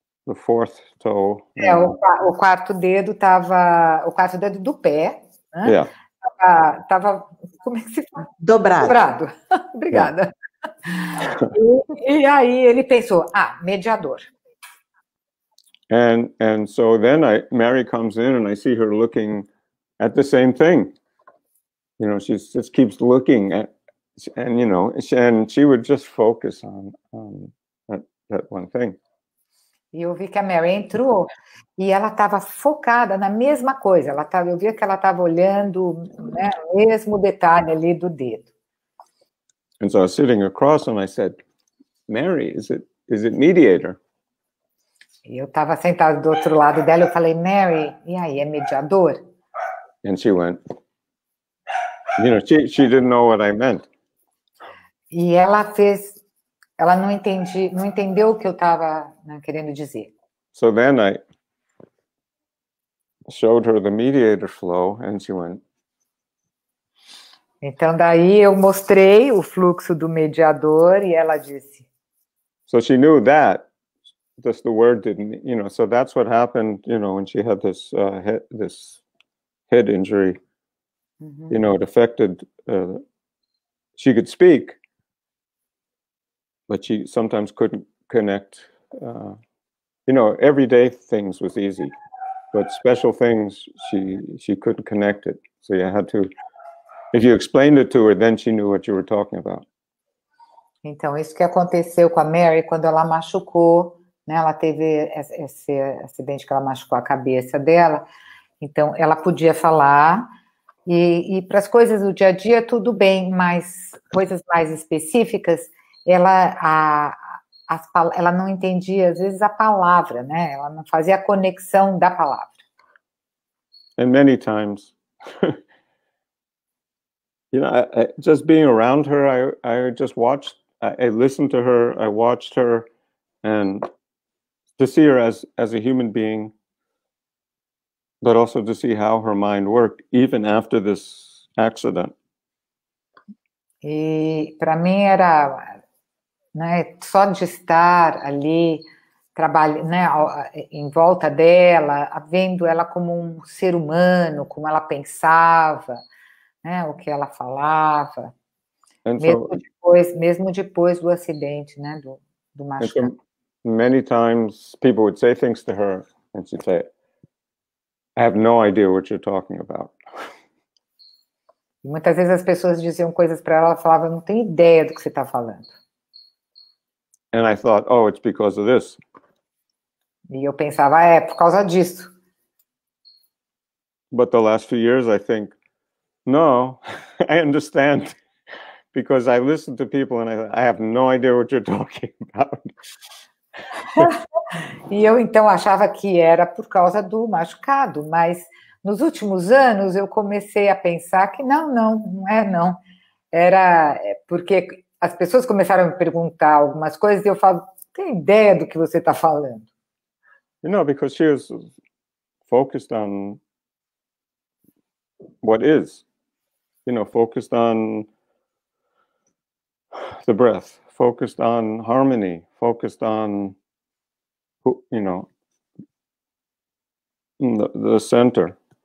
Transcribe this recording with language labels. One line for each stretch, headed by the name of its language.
English: the fourth toe.
Portuguese: O quarto dedo estava, o quarto dedo do pé, né?
English: Yeah.
Portuguese: Tava, como é que se fala? Dobrado. Dobrado. Obrigada. E aí ele pensou, mediador.
English: And so then Mary comes in and I see her looking at the same thing. You know, she just keeps looking at, and you know, and she would just focus on that one thing.
Portuguese: E eu vi que a Mary entrou e ela estava focada na mesma coisa. Eu via que ela estava olhando, né, o mesmo detalhe ali do dedo.
English: And so I was sitting across and I said, Mary, is it mediator?
Portuguese: E eu estava sentado do outro lado dela, eu falei, Mary, e aí, é mediador?
English: And she went, you know, she didn't know what I meant.
Portuguese: E ela não entendeu o que eu estava, né, querendo dizer.
English: So then I showed her the mediator flow and she went.
Portuguese: Então daí eu mostrei o fluxo do mediador e ela disse.
English: So she knew that, just the word didn't, you know, so that's what happened, you know, when she had this head injury. You know, it affected, she could speak, but she sometimes couldn't connect. You know, everyday things was easy, but special things, she couldn't connect it. So you had to, if you explained it to her, then she knew what you were talking about.
Portuguese: Então, isso que aconteceu com a Mary quando ela machucou, né? Ela teve esse acidente que ela machucou a cabeça dela. Então, ela podia falar e para as coisas do dia a dia tudo bem, mas coisas mais específicas, ela não entendia às vezes a palavra, né? Ela não fazia a conexão da palavra.
English: And many times, you know, just being around her, I just watched. I listened to her. I watched her, and to see her as a human being, but also to see how her mind worked even after this accident.
Portuguese: E para mim era, né, só de estar ali trabalhando, né, em volta dela, vendo ela como um ser humano, como ela pensava, né, o que ela falava, mesmo depois do acidente, né, do machucado.
English: So many times people would say things to her and she'd say, I have no idea what you're talking about.
Portuguese: E muitas vezes as pessoas diziam coisas para ela, falava, eu não tenho ideia do que você está falando.
English: And I thought, oh, it's because of this.
Portuguese: E eu pensava, é por causa disso.
English: But the last few years, I think, no, I understand. Because I listen to people and I have no idea what you're talking about.
Portuguese: E eu, então, achava que era por causa do machucado, mas nos últimos anos eu comecei a pensar que não é. Era porque as pessoas começaram a me perguntar algumas coisas e eu falo, tem ideia do que você está falando?
English: You know, because she was focused on what is, you know, focused on the breath, focused on harmony, focused on, you know, the center.